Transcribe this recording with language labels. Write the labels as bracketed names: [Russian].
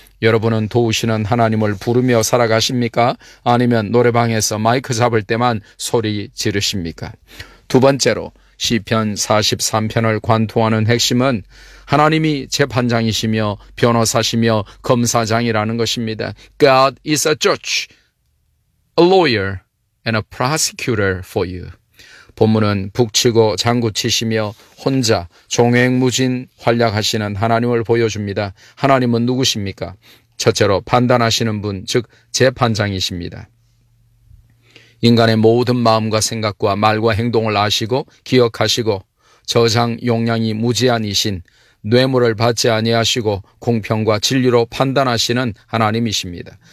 [Korean] 여러분은 도우시는 하나님을 부르며 살아가십니까? 아니면 노래방에서 마이크 잡을 때만 소리 지르십니까? 두 번째로 시편 43편을 관통하는 핵심은 하나님이 재판장이시며 변호사시며 검사장이라는 것입니다. [English] God is a judge, a lawyer, and a prosecutor for you. [Korean] 본문은 북치고 장구치시며 혼자 종횡무진 활약하시는 하나님을 보여줍니다. 하나님은 누구십니까? 첫째로 판단하시는 분, 즉 재판장이십니다. 인간의 모든 마음과 생각과 말과 행동을 아시고 기억하시고 저장 용량이 무제한이신 뇌물을 받지 아니하시고 공평과 진리로 판단하시는 하나님이십니다.